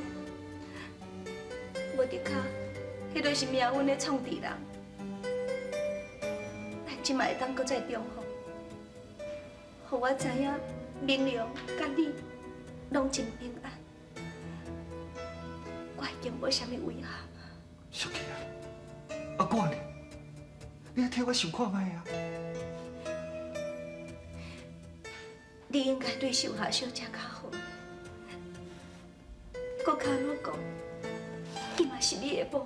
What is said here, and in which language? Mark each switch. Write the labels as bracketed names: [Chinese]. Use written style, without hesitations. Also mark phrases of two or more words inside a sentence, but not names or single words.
[Min Nan Chinese] 无得卡，迄就是命运的创治人。咱即摆会当阁再重逢，互我知影明良甲你拢真平安，我已经无啥物遗憾。小琪啊，啊我呢？你来替我想看卖啊！你应该对秀霞小姐较好，搁较安怎讲，伊嘛是你的某。